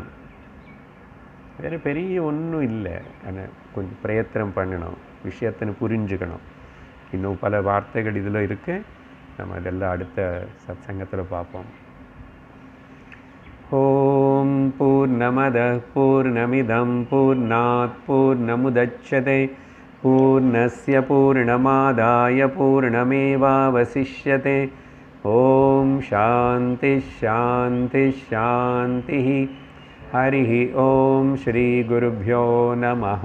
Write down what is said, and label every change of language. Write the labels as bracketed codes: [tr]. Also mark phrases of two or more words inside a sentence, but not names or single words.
[ta] வேறு பெரிய ஒன்றும் இல்லை. ஆனால் கொஞ்சம் பிரயத்தனம் பண்ணணும், விஷயத்தின்னு புரிஞ்சுக்கணும். இன்னும் பல வார்த்தைகள் இதில் இருக்குது. நம்ம இதெல்லாம் அடுத்த சத்சங்கத்தில் பார்ப்போம். [sa] ॐ पूर्णमदः पूर्णमिदं पूर्णात् पूर्णमुदच्यते पूर्णस्य पूर्णमादाय पूर्णमेवावशिष्यते. ॐ शान्ति शान्ति शान्ति. हरिः ओम श्री गुरुभ्यो नमः.